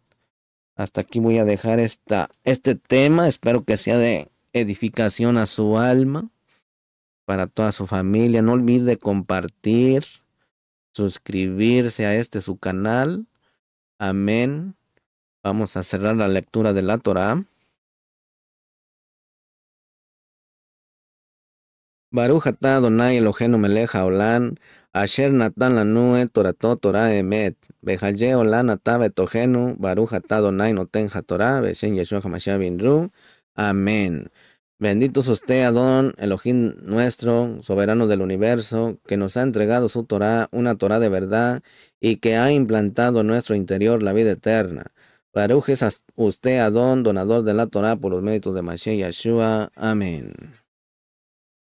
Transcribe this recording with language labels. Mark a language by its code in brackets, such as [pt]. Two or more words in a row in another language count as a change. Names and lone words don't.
[es] Hasta aquí voy a dejar este tema. Espero que sea de edificación a su alma, para toda su familia. No olvide compartir, suscribirse a su canal. Amén. Vamos a cerrar la lectura de la Torá. [he] ברוך אתה אדוני אלוהינו מלך העולם אשר נתן לנו את תורתו תורת אמת בחיי עולם אתה בתוכנו ברוך אתה אדוני נותן התורה בשם ישוע המשיח בינרו. [es] Amén. Bendito es usted, Adón, Elohim nuestro, soberano del universo, que nos ha entregado su Torah, una Torah de verdad, y que ha implantado en nuestro interior la vida eterna. Baruch es usted, Adón, donador de la Torah por los méritos de Mashiach Yeshua.